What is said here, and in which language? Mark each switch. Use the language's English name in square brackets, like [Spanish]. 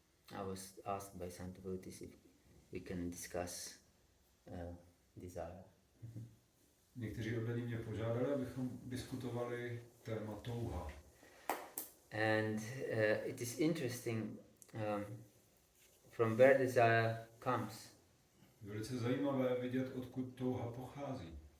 [English] I was asked by some devotees if we can discuss desire. [Czech] Někteří oddaní mě požádali, abychom diskutovali téma touha. [English] And it is interesting from where desire comes. [Czech] Velice zajímavé vidět, odkud touha pochází.